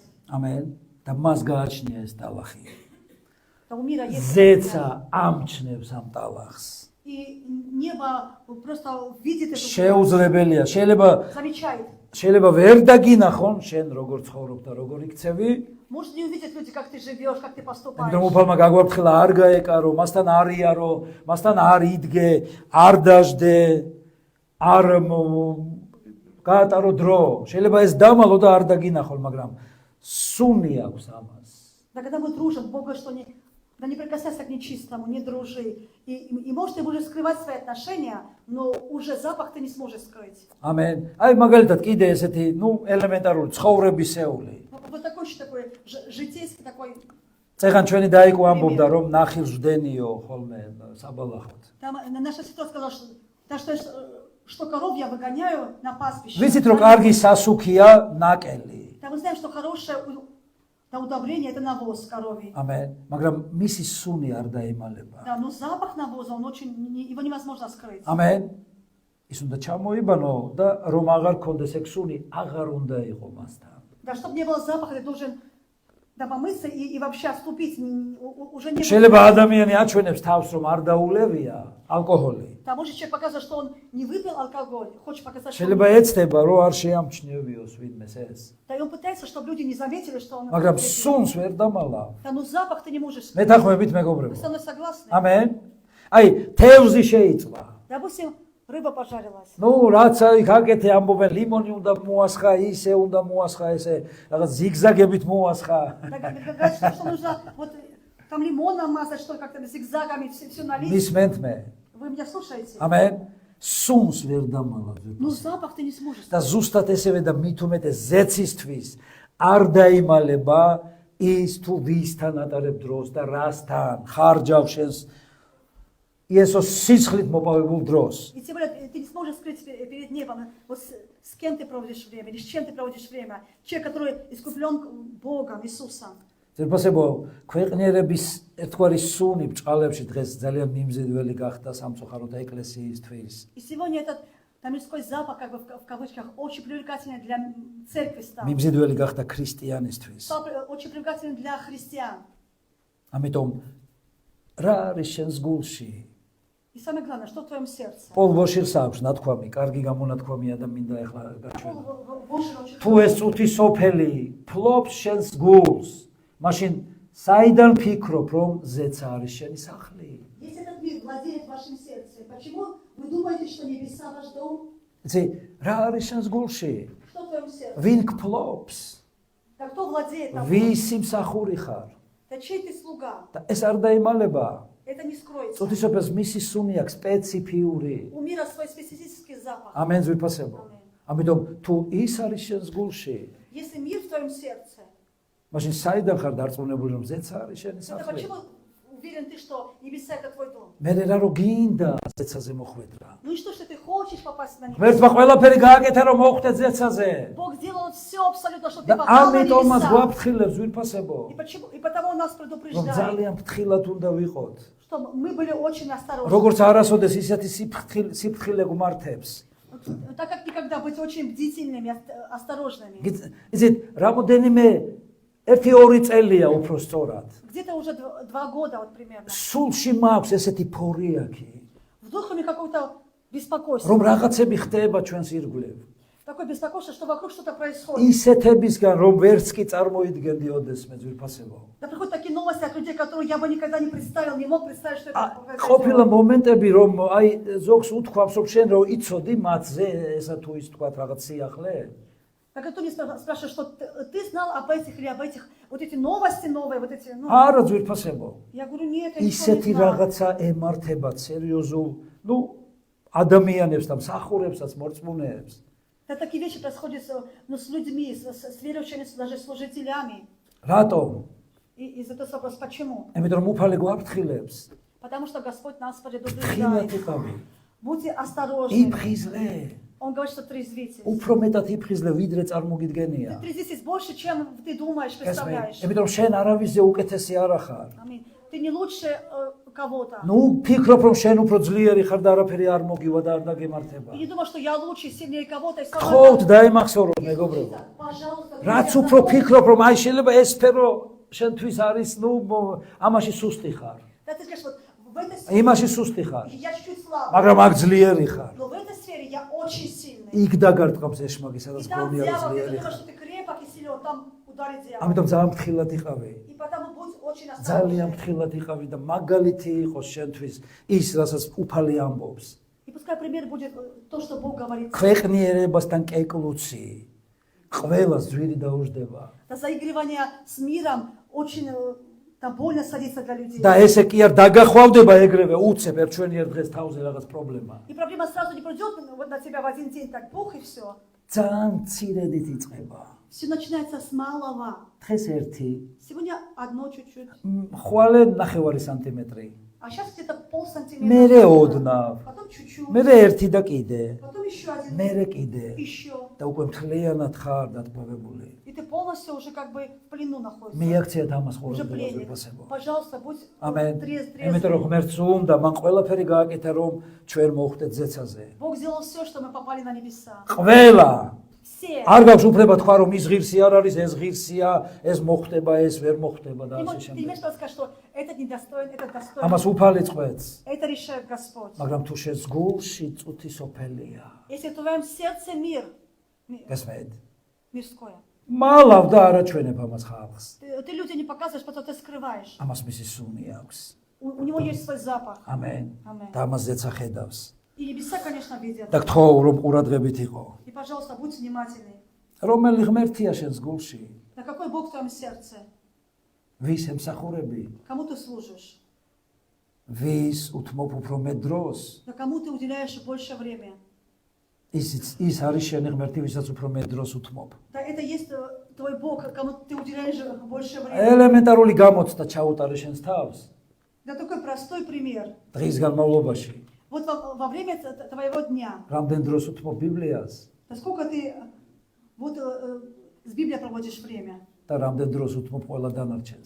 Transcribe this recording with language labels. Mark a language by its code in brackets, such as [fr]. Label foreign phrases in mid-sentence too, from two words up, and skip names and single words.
[ka] ამენ. და მას გააჩნია ეს ტალახი. [ru] У мира есть. [ka] ზეცა ამჩნევს ამ ტალახს. [ru] И небо просто видит это. [ka] შეუძლებელია, [ru] Замечает. [ka] შეიძლება ვერ დაგინახონ შენ როგორ ცხოვრობ და როგორ იქცევი. [ru] Может не увидят люди, как ты живешь, как ты поступаешь. [ka] იმიტომ უფალმა გაგვაფრთხილა არ გაეკარო, მასთან არ იარო, მასთან არ იდგე, არ დაждე, არ გაატარო დრო. შეიძლება ეს დამალო და არ დაგინახონ, მაგრამ სუნი აქვს ამას. [ru] Да когда мы дружим, Бог говорит, что не прикасайся к нечистому, не дружи. И может ты будешь скрывать свои отношения, но уже запах ты не сможешь скрыть. [ka] ამენ. აი მაგალითად კიდე ესეთი, ელემენტარული ცხოვრებისეული. [ru] Вот такой житейский такой. [ka] წეგან ჩვენი დაიკო ამბობდა რომ ნახილს ვდენიო ხოლმე საბალახოდ. [ru] Там наша сестра сказала, что коров я выгоняю на пастбище. [ka] ვიცით რომ კარგი სასუქია ნაკელი. [ru] Там мы знаем, что хорошее удобрение это навоз коровий. [ka] ამენ. მაგრამ მისი სუნი არ დაემალება. [ru] Да, но запах навоза, его невозможно скрыть. [ka] ამენ. ის უნდა ჩამოიბანო და რომ აღარ კონდეს ეგ სუნი, აღარ უნდა იყო მასთან. [ru] Да, чтобы не было запаха, ты должен помыться и вообще отступить. Уже не [ka] შეიძლება ადამიანი აჩვენებს თავს რომ არ დაულევია ალკოჰოლი. [ru] Там может человек показывает, что он не выпил алкоголь, хочет показать, что [ka] შეიძლება ეცდება რომ არ შეამჩნევიოს ვინმეს ეს. [ru] Да, и он пытается, чтобы люди не заметили, что он... [ka] მაგრამ სუნს ვერ დამალავ. [ru] Да, ну запах ты не можешь [ka] მე [ru] скрыть. [ka] თანხმებით [ru] Вы [ka] მეგობრებო. [ru] со мной согласны? [ka] ამენ. აი, თევზი შეიწვა. [ru] Допустим, рыба пожарилась. [ka] ნუ რაც იქ აკეთე ამბობენ ლიმონი უნდა მოასხა, ისე უნდა მოასხა, ესე რაღაც ზიგზაგებით მოასხა. [ru] Да, говорят, что нужно вот там лимон намазать, что как-то зигзагами все налить. [ka] მისმენთ მე. [ru] Вы меня слушаете? [ka] ამენ. სუნს ვერ დამალავ. [ru] Ну запах ты не сможешь. [ka] და ზუსტად ესევე და მით უმეტეს ზეცისთვის არ დაიმალება ის თუ ვისთან ატარებ დროს და რასთან ხარჯავ შენს იესოს სიცხლით მოპოვებულ დროს. [ru] И тем более ты не сможешь скрыть перед небом, вот с кем ты проводишь время, или с чем ты проводишь время. Человек, который искуплен Богом, Иисусом. [ka] ზერფასებო, ქვეყნიერების ერთგვარი სუნი ბჭყალებში დღეს ძალიან მიმზიდველი გახდა სამწუხაროდ ეკლესიისთვის. [ru] И сегодня этот там мирской запах, как бы в кавычках, очень привлекательный для церкви стал. [ka] მიმზიდველი гахта ქრისტიანისთვის. [ru] Стал очень привлекательный для христиан. [ka] ამიტომ რა არის შენს გულში? [ru] И самое главное, что в твоем сердце. [ka] პოლ ვოშირს აქვს ნათქვამი, კარგი გამონათქვამია და მინდა ახლა გაჩვენო. [ru] Боже, очень [ka] თუ ეს წუთი სოფელი ფლობს შენს გულს, მაშინ საიდან ფიქრობ რომ ზეც არის შენი სახლი? [ru] Если этот мир владеет вашим сердцем, почему вы думаете, что небеса ваш дом? [ka] იცი, რა არის შენს გულში? [ru] Что в твоем сердце? [ka] ვინ გფლობს? [ru] Да кто владеет тобой? [ka] ვისი მსახური ხარ? [ru] Да чей ты слуга? [ka] და ეს არ დაიმალება. [ru] Это не скроется. [ka] წუთი სოფელს მისი სუნი აქვს სპეციფიური. [ru] У мира свой специфический запах. [ka] ამენ ზვიფასებო. ამიტომ თუ ის არის შენს გულში, [ru] Если мир в твоем сердце, [ka] მაშინ საიდან ხარ დარწმუნებული რომ ზეც არის შენი [ru] тогда [ka] სახლი? [ru] почему уверен ты, что небеса это твой дом? [ka] მე რა რო გინდა ზეცაზე მოხვედრა. [ru] Ну и что ты хочешь попасть на небеса? [ka] ღმერთმა ყველაფერი გააკეთა რომ მოხვდე ზეცაზე. [ru] Бог сделал все абсолютно, чтобы [ka] და [ru] ты попал на [ka] ამიტომაც [ru] небеса. [ka] გვაფრთხილებს ვირფასებო, [ru] И потому он нас [ka] რომ [ru] предупреждает, [ka] ძალიან ფრთხილად უნდა ვიყოთ. [ru] что мы были очень осторожны. [ka] როგორც არასოდეს ისეთი სიფრთხილე გვმართებს. [ru] Так как никогда быть очень бдительными, осторожными. [ka] იცით, რამოდენიმე 1-2 წელია უფრო სწორად. [ru] Где-то уже 2 года вот примерно. [ka] სულში მაქვს ესეთი ფორიაკი, [ru] В духе у меня какое-то беспокойство. [ka] რომ რაღაცები ხდება ჩვენს ირგვლივ. [ru] Такое беспокойство, что вокруг что-то происходит. [ka] ისეთებისგან რომ ვერც კი წარმოიდგენდი ოდესმე ზვირფასებო. [ru] Да приходят такие новости от людей, которые я бы никогда не представил, не мог представить, что это [ka] ყოფილა [ru] произойдет. [ka] მომენტები რომ აი ზოგს უთქვამს რომ შენ რო იცოდი მათზე ესა თუ ის თქვა რაღაც სიახლე. [ru] Так кто мне спрашивает, что ты знал об этих или об этих, вот эти новости новые, вот эти, ну, [ka] არა ზვირფასებო. [ru] я говорю, нет, я ничего [ka] ისეთი [ru] не знал. [ka] რაღაცა ემართება სერიოზულ, ну, ადამიანებს და მსახურებსაც მორწმუნეებს. [ru] Да, такие вещи происходят ну, с людьми, с верующими, даже служителями. [ka] რატომ? [ru] И задается вопрос, почему? [ka] იმიტომ რომ უფალი გვაფრთხილებს. [ru] Потому что Господь нас [ka] ფრთხილად [ru] предупреждает. [ka] იყავი. [ru] Будьте осторожны. [ka] იფხიზლე. [ru] Он говорит, что трезвитесь. [ka] უფრო მეტად იფხიზლე, ვიდრე წარმოგიდგენია. [ru] Ты трезвитесь больше, чем ты думаешь, представляешь. [ka] იმიტომ რომ შენ არავისზე უკეთესი არ ახარ. [ru] Аминь. Ты не лучше кого-то. [ka] ნუ ფიქრობ რომ შენ უფრო ძლიერი ხარ და არაფერი არ მოგივა და არ დაგემართება. [ru] И не думай, что я лучше, сильнее кого-то. [ka] ხოთ დაიმახსოვრო მეგობრებო. [ru] Пожалуйста. [ka] რაც უფრო ფიქრობ რომ აი შეიძლება ეს სფერო შენთვის არის, ნუ ამაში სუსტი ხარ. [ru] Да, ты скажешь, вот в этой сфере [ka] იმაში სუსტი ხარ. [ru] я чуть-чуть слабый, [ka] მაგრამ აქ ძლიერი ხარ. [ru] но в этой сфере я очень сильный. [ka] იქ დაგარტყამს ეშმაკი, სადაც [ru] И там [ka] გონია რომ [ru] дьявол, ты [ka] ძლიერი [ru] думаешь, [ka] ხარ. [ru] что ты крепок и силен, там ударит дьявол. [ka] ამიტომ ძალიან ფრთხილად იყავი. [ru] И потому будь очень [ka] ძალიან [ru] осторожный. [ka] ფრთხილად იყავი და მაგალითი იყოს შენთვის ის, რასაც უფალი ამბობს. [ru] И пускай пример будет то, что Бог говорит. [ka] ქვეყნიერებასთან კეკლუცი ყველას ძვირი დაუждდება. [ru] Да, заигрывание с миром очень там больно садится для людей. [ka] და ესე კი არ დაგახვავდება ეგრევე უცებ ერთვენიერ დღეს თავზე რაღაც პრობლემა. [ru] И проблема сразу не придет вот на тебя в один день, так бух и все. [ka] ძალიან მცირედით იწყება. [ru] Все начинается с малого. [ka] დღეს ერთი, [ru] Сегодня одно чуть-чуть. [ka] ხვალე 9 სანტიმეტრი. [ru] А сейчас где-то полсантиметра. [ka] მერე ოდნავ. [ru] Потом чуть-чуть. [ka] მერე ერთი და კიდე. [ru] Потом еще один. [ka] მერე კიდე. [ru] Еще. [ka] და უკვე მთლიანად ხარ დატყვევებული. [ru] И ты ты полностью уже как бы в плену находишься. [ka] მიაქციათ ამას [ru] Уже [ka] ყოველდღიურად [ru] пленник. [ka] ვიფასებო. [ru] Пожалуйста, будь [ka] ამენ. [ru] трезвый. [ka] იმიტომ რომ ღმერთს უნდა მან ყველაფერი გააკეთა რომ ჩვენ მოვხდეთ ზეცაზე. [ru] Бог сделал все, что мы попали на небеса. [ka] ყველა [ru] Все. [ka] არ გაქვს უფლება თქვა რომ ის ღირსი არ არის, ეს ღირსია, ეს მოხდება, ეს ვერ მოხდება და [ru] Ты [ka] ასე [ru] не [ka] შემდეგ. [ru] можешь сказать, что этот недостоин, этот достоин. [ka] ამას უფალი წყვეტს. [ru] Это решает Господь. [ka] მაგრამ თუ შენს გულში წუთი სოფელია, [ru] Если в твоем сердце мир [ka] გასმედ. [ru] мирское, [ka] მალავ და არაჩვენებ ამას ხალხს. [ru] ты людям не показываешь, потому что ты скрываешь. [ka] ამას მისი სუნი აქვს. [ru] У него есть свой запах. [ka] ამენ. [ru] Amen. [ka] და ამას ზეცა ხედავს. [ru] И небеса, конечно, видят. [ka] და გთხოვ რომ ყურადღებით იყო. [ru] И, пожалуйста, будь внимательный. [ka] რომელი ღმერთია შენს გულში? [ru] На какой Бог в твоем сердце? [ka] ვის ემსახურები? [ru] Кому ты служишь? [ka] ვის უთმობ უფრო მეტ დროს? [ru] На кому ты уделяешь больше времени? [ka] ის არის შენი ღმერთი, ვისაც უფრო მეტ დროს უთმობ. [ru] Да, это есть твой Бог, кому ты уделяешь больше времени. [ka] ელემენტარული გამოცდა ჩაუტარე შენს თავს. [ru] Да, такой простой пример. [ka] დღის განმავლობაში. [ru] Вот во время твоего дня, [ka] რამდენ დროს უთმობ ბიბლიას [ru] насколько ты вот с Библией проводишь время? [ka] და რამდენ დროს უთმობ ყველა დანარჩენს.